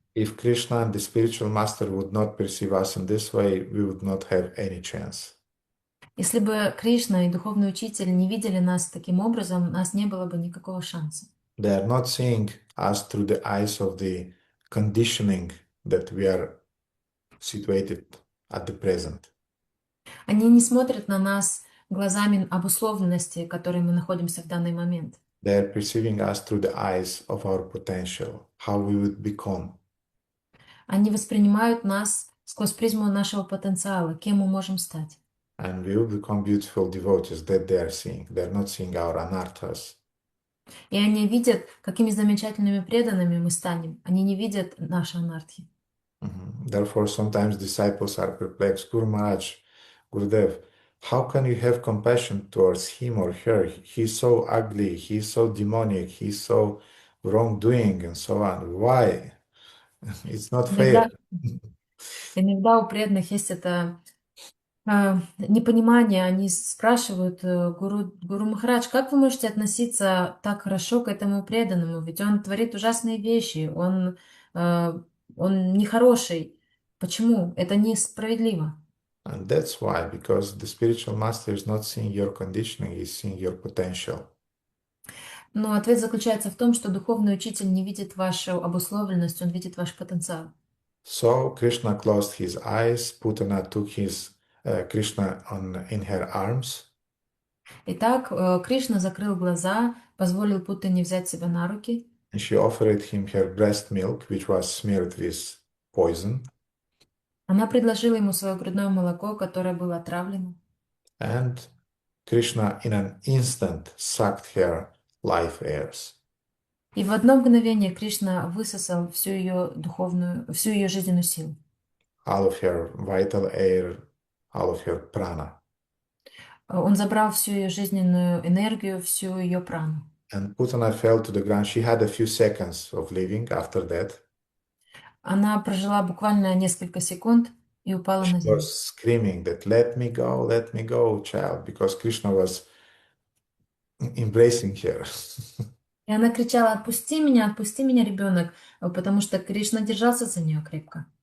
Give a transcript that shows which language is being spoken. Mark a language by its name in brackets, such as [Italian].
[English] If Krishna and the spiritual master would not perceive us in this way, we would not have any chance. [Russian] Если бы Кришна и духовный учитель не видели нас таким образом, у нас не было бы никакого шанса. [English] They are not seeing us through the eyes of the conditioning that we are situated at the present. [Russian] Они не смотрят на нас глазами обусловленности, в которой мы находимся в данный момент. [English] They are perceiving us through the eyes of our potential, how we would become. [Russian] Они воспринимают нас сквозь призму нашего потенциала, кем мы можем стать. [English] And we will become beautiful devotees that they are seeing. They are not seeing our anarthas. [Russian] И они видят, какими замечательными преданными мы станем. Они не видят наши анархии. [English] Therefore, sometimes disciples are perplexed. Guru Maharaj, Gurudev, how can you have compassion towards him or her? He's so ugly, he's so demonic, he's so wrongdoing, and so on. Why? It's not fair. [Russian] Иногда у преданных есть это непонимание. Они спрашивают Гуру Махарадж, как вы можете относиться так хорошо к этому преданному? Ведь он творит ужасные вещи, он нехороший. Почему? Это несправедливо. [English] And that's why, because the spiritual master is not seeing your conditioning, he's seeing your potential. [Russian] Но ответ заключается в том, что духовный учитель не видит вашу обусловленность, он видит ваш потенциал. [English] So Krishna closed his eyes, Putana took his Krishna in her arms, [Russian] Итак, Кришна закрыл глаза, позволил Путане взять себя на руки, [English] and she offered him her breast milk, which was smeared with poison. [Russian] она предложила ему свое грудное молоко, которое было отравлено. [English] And Krishna in an instant sucked her life airs. [Russian] И в одно мгновение Кришна высосал всю ее жизненную силу. [English] All of her vital air, all of her prana. [Russian] Он забрал всю ее жизненную энергию, всю ее прану. [English] And Putana fell to the ground. She had a few seconds of living after that. [Russian] Она прожила буквально несколько секунд и упала [English] She [Russian] на землю. [English] was screaming that, let me go, child, because Krishna was embracing her. [Russian] И она кричала: отпусти меня, ребенок, потому что Кришна держался за нее крепко.